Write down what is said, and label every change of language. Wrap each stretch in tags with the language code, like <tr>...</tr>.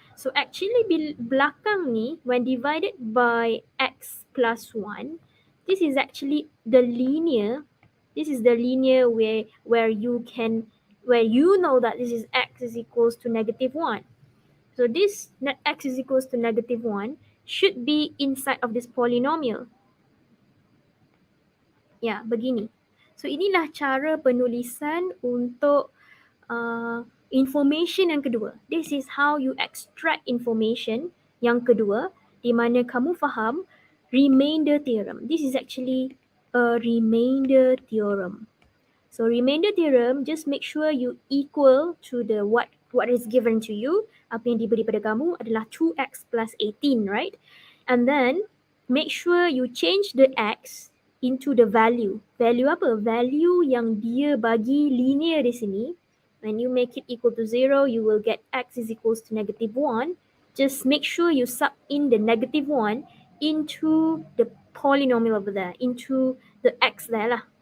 <en>So actually</en> <ms>belakang ni,</ms> <en>when divided by x plus 1, this is actually the linear This is the linear where you know that this is x is equals to -1. So this x is equals to -1 should be inside of this polynomial.</en> <ms>Ya, begini. So inilah cara penulisan untuk information yang kedua.</ms> <en>This is how you extract information</en> <ms>yang kedua, di mana kamu faham</ms> <en>remainder theorem. This is actually a remainder theorem. So remainder theorem, just make sure you equal to the what is given to you.</en> <ms>Apa yang diberi pada kamu adalah 2x plus 18, right?</ms> <en>And then make sure you change the x into the value.</en> <ms>Value apa? Value yang dia bagi linear di sini.</ms> <en>When you make it equal to 0, you will get x is equals to -1. Just make sure you sub in the -1 into the polynomial over there, into the x there lah.</en>